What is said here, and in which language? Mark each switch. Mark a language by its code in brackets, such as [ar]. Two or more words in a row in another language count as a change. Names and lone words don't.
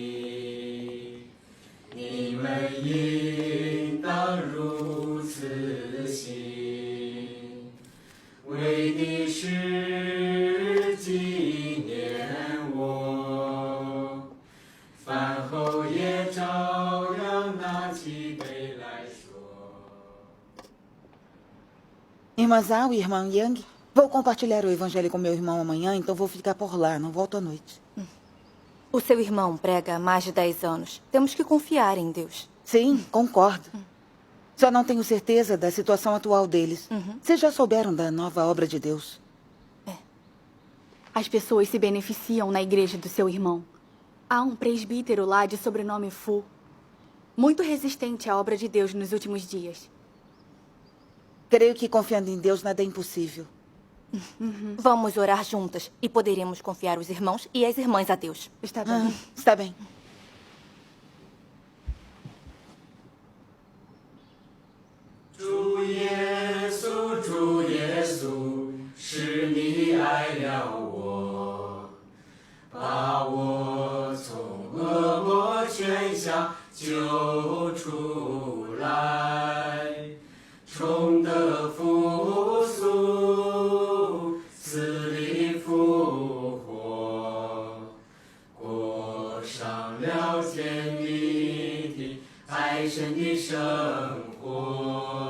[zh] 你们应当如此行，为的是纪念我。饭后也照样拿起杯来说。 [pt] Irmã Zhao e irmã Yang, vou compartilhar o evangelho com meu irmão amanhã, então vou ficar por lá, não volto à noite. O seu irmão prega há mais de 10 anos. Temos que confiar em Deus. Sim, concordo. Só não tenho certeza da situação atual deles. Vocês já souberam da nova obra de Deus? As pessoas se beneficiam na igreja do seu irmão. Há um presbítero lá de sobrenome Fu, muito resistente à obra de Deus nos últimos dias. Creio que confiando em Deus nada é impossível. Vamos orar juntas e poderemos confiar os irmãos e as irmãs a Deus. Está bem. Está bem. [ko] 주 예수, 주 예수， [zh] 是你爱了我，把我从恶魔圈下救出来，重得复苏，死里复活，过上了天地的爱神的生活。